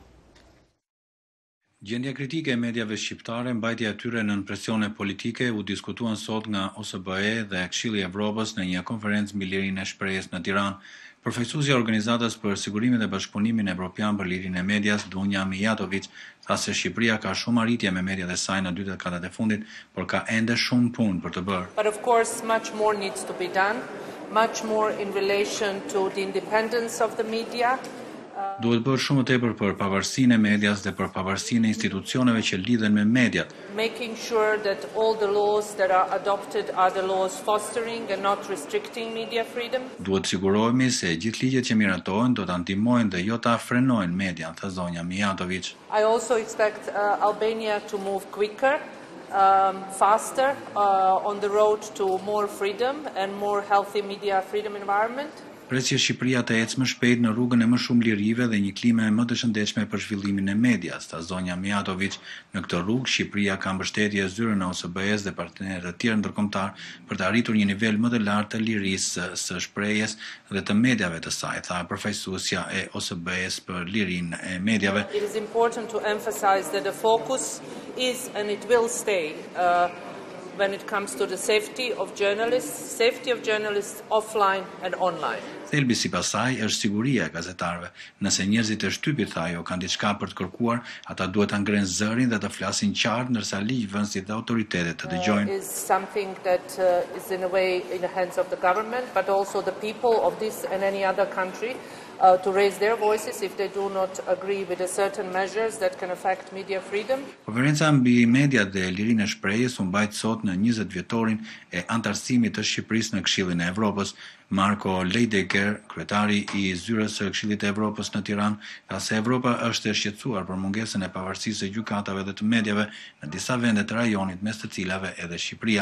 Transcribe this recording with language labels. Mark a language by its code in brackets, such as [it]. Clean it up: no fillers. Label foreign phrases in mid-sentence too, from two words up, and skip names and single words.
[sq] Gjendja kritike e mediave shqiptare, mbajtja e tyre nën presione politike u diskutuan sot nga OSBE dhe Këshilli i Evropës në një konferencë mbi lirinë e shprehjes në Tiranë. Përfaqësuesja e Organizatës për Sigurimin dhe Bashkëpunimin Evropian për Lirinë e Medias, Dunja Mijatović, tha se Shqipëria ka shumë arritje me mediat e saj në 2 dekadat e fundit, por ka ende shumë punë për të bërë. [en] But of course much more needs to be done, much more in relation to the independence of the media. [sq] Duhet bërë shumë tepër për pavarësinë e medias dhe për pavarësinë e institucioneve që lidhen me mediat. [en] Making sure that all the laws that are adopted are the laws fostering and not restricting media freedom. [sq] Duhet sigurohemi se gjithë ligjet që miratohen do ta ndihmojnë dhe jo ta frenojnë median, tha zonja Mijatović. [en] I also expect Albania to move quicker, faster on the road to more freedom and more healthy media freedom environment. [sq] Pres që Shqipëria të ecë më shpejt në rrugën e më shumë lirive dhe një klime më të shëndetshme për zhvillimin e medias, tha zonja Mijatović. Në këtë rrugë, Shqipëria ka mbështetje zyrën e OSBE-s dhe partnerët e tjerë ndërkombëtar për të arritur një nivel më të lartë të lirisë së shprehjes dhe të mediave të saj, tha përfaqësuesja e OSBE-s për lirinë e mediave. [en] It is important to emphasize that the focus is and it will stay when it comes to the safety of journalists offline and online. [sq] Thelbi sipas saj është siguria e gazetarëve. Nëse njerëzit e shtypit, tha ajo, kanë diçka për të kërkuar, ata duhet ta ngrenë zërin dhe të flasin qartë, ndërsa ligjvënësit dhe autoritetet të dëgjojnë. [en] Is something that is in a way in the hands of the government, but also the people of this and any other country to raise their voices if they do not agree with certain measures that can affect media freedom. [sq] Konferenca mbi mediat dhe lirinë e shprehjes u mbajt sot në 20 vjetorin e antarësimit të Shqipërisë në Këshillin e Evropës. Marko Leidecker, kryetari i zyrës së Këshillit të Evropës në Tiranë, tha se Evropa është e shqetësuar për mungesën e pavarësisë së gjykatave dhe të mediave në disa vende të rajonit, mes të cilave edhe Shqipëria.